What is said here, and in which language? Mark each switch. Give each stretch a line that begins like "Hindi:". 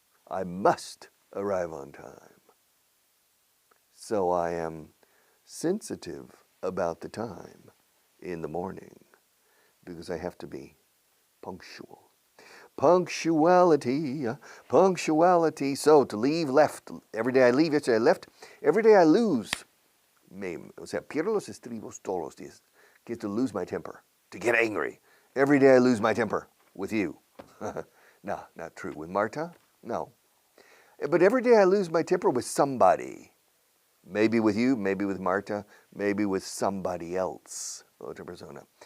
English: I must arrive on time. So I am sensitive about the time in the morning because I have to be punctual. Punctuality, punctuality. So to leave, left. Every day I leave, yesterday I left. Every day I lose.
Spanish: Pierdo los estribos todos los días.
English: Get to lose my temper, to get angry. Every day I lose my temper with you. No, not true. With Marta? No. But every day I lose my temper with somebody. Maybe with you, maybe with Marta, maybe with somebody else.
Spanish: Otra persona.